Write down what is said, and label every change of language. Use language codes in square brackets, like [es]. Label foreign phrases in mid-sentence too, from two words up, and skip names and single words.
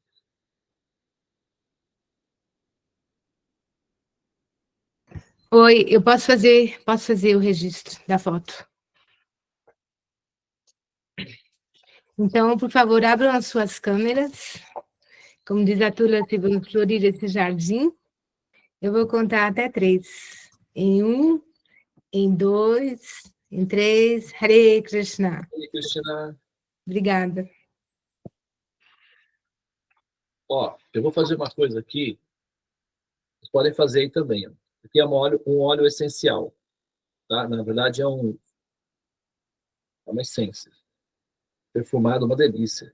[pt] Oi, eu posso fazer o registro da foto. Então, por favor, abram as suas câmeras. Como diz a Tulasi, vamos florir esse jardim. Eu vou contar até 3. Em 1, em 2, em 3. [sa] हरे कृष्ण. हरे कृष्ण. [pt] Obrigada. Ó, eu vou fazer uma coisa aqui. Vocês podem fazer aí também. Aqui é um óleo essencial. Tá? Na verdade, é uma essência. Perfumado, uma delícia.